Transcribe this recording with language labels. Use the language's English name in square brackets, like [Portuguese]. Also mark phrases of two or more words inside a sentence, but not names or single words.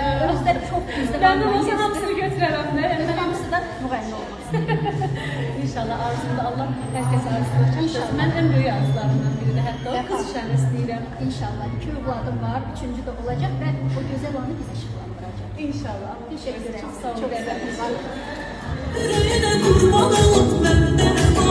[Azerbaijani] Özləri çox güclü. Məndən olsa hamısını götürərəm də. Və hamısı da müğənni olmaq istəyir. İnşallah arzumda Allah hər kəs arzusuna çatdırsın. Mən ən böyük arzularımdan biridir. Hətta o qız uşağını istəyirəm. İnşallah. 2 övladım var, 3-cü də olacaq və o gözəl anı biz işıqlandıracaq. İnşallah. [Turkish] Teşekkür ederim. Çok sağ olun. Çok sağ olun. Yüreğine kurban olup benden